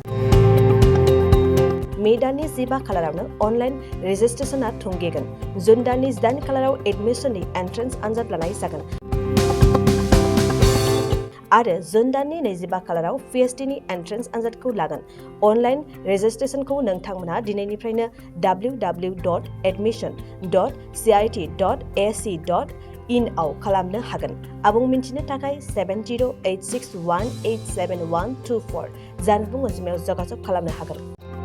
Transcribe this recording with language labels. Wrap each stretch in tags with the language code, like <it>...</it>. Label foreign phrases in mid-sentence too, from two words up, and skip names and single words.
<brx>मे दाननि 15 खालारावनो अनलाइन रेजिस्ट्रेशनआ थुंगेगोन। जुन दाननि 8 खालाराव एडमिसननि एन्ट्रेन्स आनजाद लानाय जागोन आरो जुन दाननि 25 खालाराव पिएचडिनि एन्ट्रेन्स आनजादखौ लागोन। अनलाइन रेजिस्ट्रेशनखौ नोंथांमोना दिनैनिफ्रायनो www.admission.cit.ac.in आव खालामनो हागोन। आबुं मिन्थिनो थाखाय 7086187124 जानबुं अनजिमायाव जगाजग खालामनो हागोन।</brx>